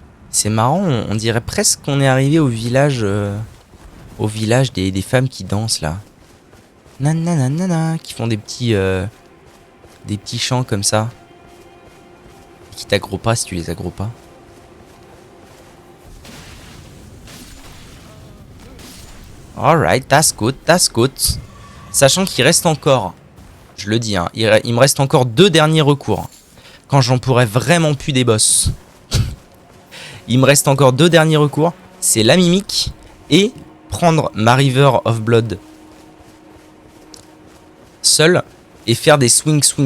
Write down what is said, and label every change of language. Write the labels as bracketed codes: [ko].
[fr] C'est marrant, on dirait presque qu'on est arrivé au village des femmes qui dansent là. Nanana, qui font des petits chants comme ça. Et qui t'aggro pas si tu les aggro pas. [en] Alright, that's good, that's good. [fr] Sachant qu'il reste encore, je le dis, hein, il me reste encore 2 derniers recours. Quand j'en pourrais vraiment plus des boss. Il me reste encore 2 derniers recours. C'est la mimique et prendre ma River of Blood seul et faire des swing.